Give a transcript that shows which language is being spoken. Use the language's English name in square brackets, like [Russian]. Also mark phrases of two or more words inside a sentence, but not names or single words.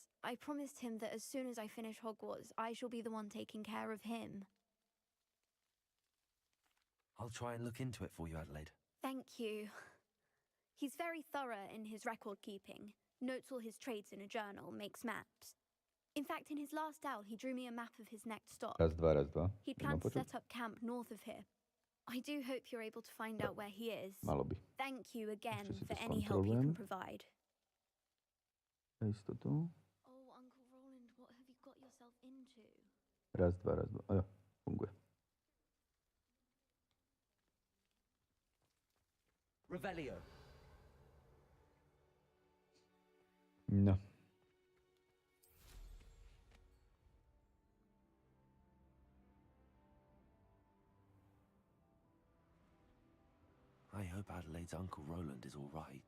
[English] I promised him that as soon as I finish Hogwarts, I shall be the one taking care of him. I'll try and look into it for you, Adelaide. Thank you. He's very thorough in his record keeping, notes all his trades in a journal, makes maps. In fact, in his last owl, he drew me a map of his next stop. [Slovak] Raz, dva. [English] He planned to set up camp north of here. I do hope you're able to find out where he is. [Slovak] Malo by. [English] Thank you again [Slovak] Ešte si [English] for [Slovak] to [English] any help you can [Slovak] skontrolujem. [English] provide. [Slovak] Za istotu. [English] Oh, Uncle Roland, what have you got yourself into? [Slovak] Raz, dva. A jo, funguje. [English] Revelio. [Slovak] No. [English] I hope Adelaide's Uncle Roland is all right.